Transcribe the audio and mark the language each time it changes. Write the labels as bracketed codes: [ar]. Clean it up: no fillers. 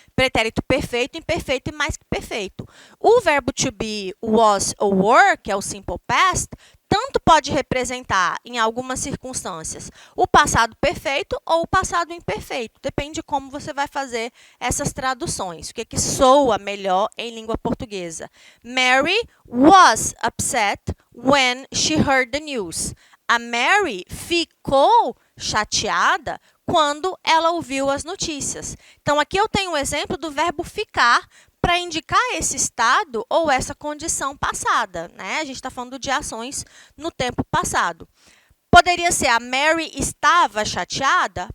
[pt] Pretérito perfeito, imperfeito e mais que perfeito. O verbo to be, was ou were, que é o simple past, tanto pode representar, em algumas circunstâncias, o passado perfeito ou o passado imperfeito. Depende de como você vai fazer essas traduções. O que soa melhor em língua portuguesa. [en] Mary was upset when she heard the news. [pt] A Mary ficou chateada quando ela ouviu as notícias. Então, aqui eu tenho um exemplo do verbo ficar para indicar esse estado ou essa condição passada, né? A gente está falando de ações no tempo passado. Poderia ser a Mary estava chateada?